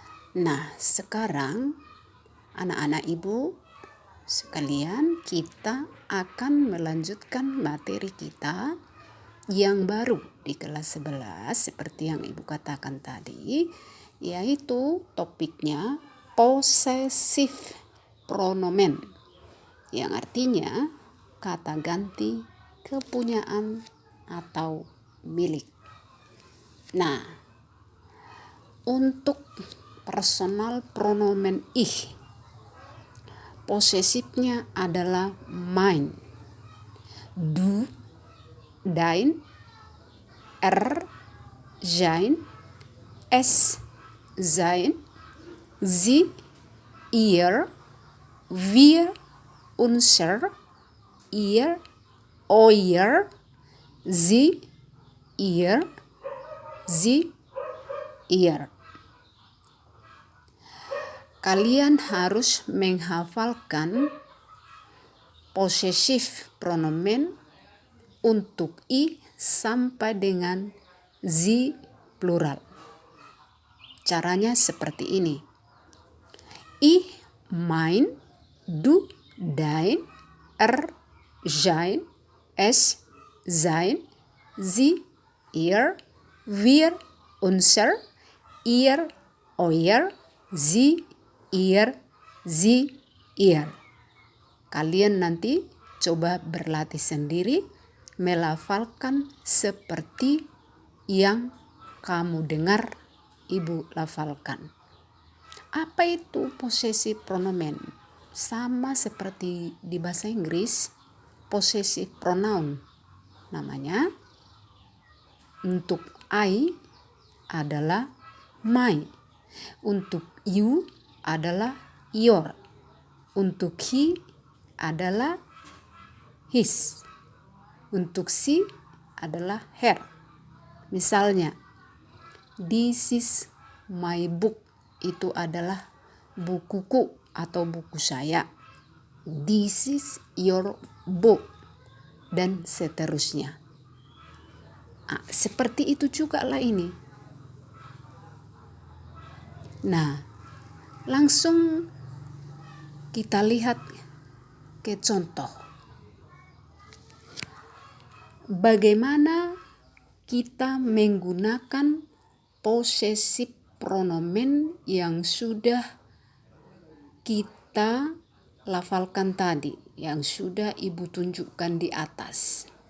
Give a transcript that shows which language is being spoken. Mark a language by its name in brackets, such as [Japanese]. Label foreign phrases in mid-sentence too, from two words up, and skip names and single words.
[Indonesian] Nah, sekarang anak-anak ibu sekalian, kita akan melanjutkan materi kita yang baru di kelas 11 seperti yang ibu katakan tadi, yaitu topiknya [German] possessive pronomen, [Indonesian] yang artinya kata ganti kepunyaan atau milik. Nah, untuk [German] personal pronomen [Indonesian] ich, posesifnya adalah [German] mein, du, dein, sein, es, sein, sie, ihr, wir, unser, ihr, euer, sie, ihr, sie, ihr. [Indonesian] Kalian harus menghafalkan [German] possessive pronomen [Indonesian] untuk i sampai dengan sie plural. Caranya seperti ini. [German] Ich, mein, du, dein, sein, es, sein, sie, ihr, wir, unser, ihr, euer, sie, ihr, sie, ihr. [Indonesian] Kalian nanti coba berlatih sendiri melafalkan seperti yang kamu dengar ibu lafalkan. Apa itu [German] possessive pronomen? [Indonesian] Sama seperti di bahasa Inggris, [English] possessive pronoun [Indonesian] namanya. Untuk I adalah my, untuk you adalah your, untuk he adalah his, untuk she adalah her. Misalnya, [English] this is my book, [Indonesian] itu adalah bukuku atau buku saya. [English] This is your book, [Indonesian] dan seterusnya. Seperti itu juga lah ini. Nah, langsung kita lihat ke contoh. Bagaimana kita menggunakan [German] possessive pronomen [Indonesian] yang sudah kita lafalkan tadi, yang sudah ibu tunjukkan di atas.